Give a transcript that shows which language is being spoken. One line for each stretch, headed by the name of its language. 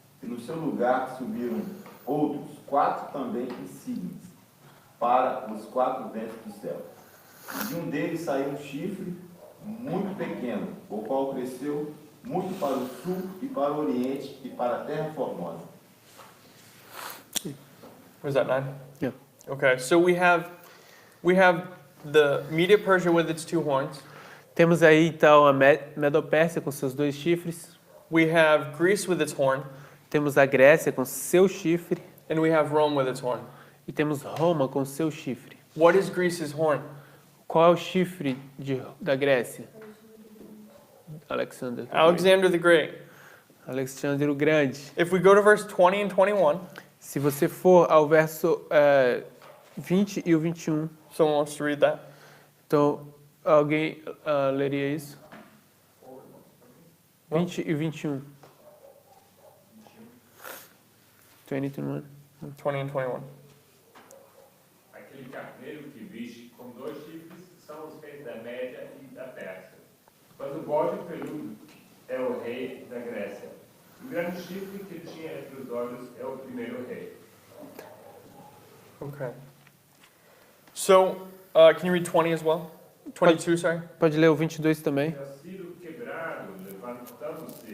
Portuguese: E no seu lugar subiram outros 4 também insígnios, para os 4 ventos do céu. E de um deles saiu um chifre muito pequeno, o qual cresceu muito para o sul e para o oriente e para a terra formosa.
English: Was that 9? Yeah. Okay, so we have the Medo-Persia with its 2 horns.
Portuguese: Temos aí então a Medo-Pérsia com seus 2 chifres.
English: We have Greece with its horn,
Portuguese: Temos a Grécia com seu chifre.
English: and we have Rome with its horn.
Portuguese: E temos Roma com seu chifre.
English: What is Greece's horn?
Portuguese: Qual é o chifre da Grécia?
English: Alexander. Alexander the Great.
Portuguese: Alexandre o Grande.
English: If we go to verse 20 and 21,
Portuguese: Se você for ao verso 20 e o 21,
English: someone wants to read that?
Portuguese: então alguém leria isso? 20 e 21. 20 e 21.
English: 20 and 21.
Portuguese: Aquele carneiro que viste com 2 chifres são os reis da Média e da Pérsia. Mas o bode peludo é o rei da Grécia. O grande chifre que tinha entre os olhos é o primeiro rei.
English: Okay. So, can you read 20 as well? 22, sorry.
Portuguese: Pode ler o 22 também. Tinha sido quebrado, levantando-se